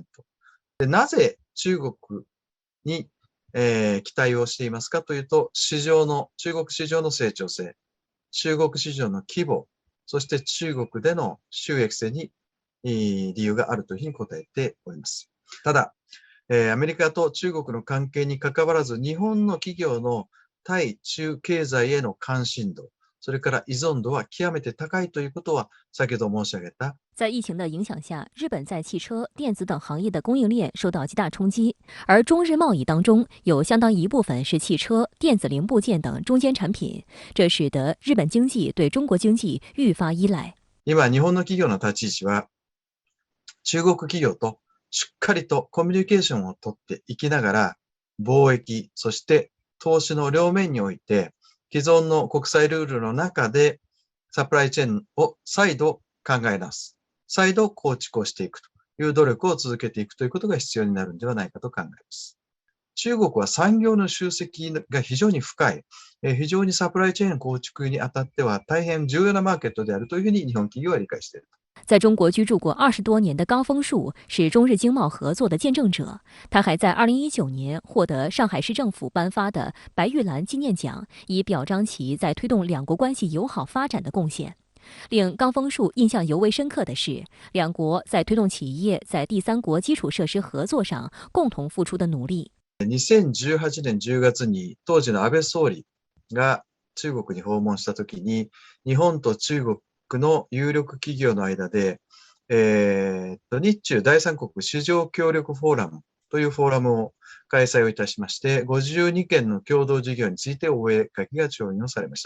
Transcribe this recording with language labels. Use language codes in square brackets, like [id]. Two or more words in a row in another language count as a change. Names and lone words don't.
[ja] で、なぜ中国に、期待をしていますかというと、中国市場の成長性、中国市場の規模、そして中国での収益性に理由があるというふうに答えております。ただ、アメリカと中国の関係に関わらず、日本の企業の対中経済への関心度、それから依存度は極めて高いということは先ほど申し上げた。 [zh] 在疫情的影响下，日本在汽车、电子等行业的供应链受到极大冲击，而中日贸易当中有相当一部分是汽车、电子零部件等中间产品，这使得日本经济对中国经济愈发依赖。 [ja] 今、日本の企業の立ち位置は、中国企業としっかりとコミュニケーションをとっていきながら、貿易、そして投資の両面において、既存の国際ルールの中でサプライチェーンを再度考え直す。再度構築をしていくという努力を続けていくということが必要になるんではないかと考えます。中国は産業の集積が非常に深い、非常にサプライチェーン構築にあたっては大変重要なマーケットであるというふうに日本企業は理解している。 [zh] 在中国居住过20多年的冈丰树是中日经贸合作的见证者。他还在2019年获得上海市政府颁发的白玉兰纪念奖，以表彰其在推动两国关系友好发展的贡献。令冈丰树印象尤为深刻的是，两国在推动企业在第三国基础设施合作上共同付出的努力。 [ja] 2018年10月に当時の安倍総理が中国に訪問したときに、日本と中国の有力企業の間で、日中第三国市場協力フォーラムというフォーラムを開催をいたしまして、52件の共同事業について覚書が調印をされました。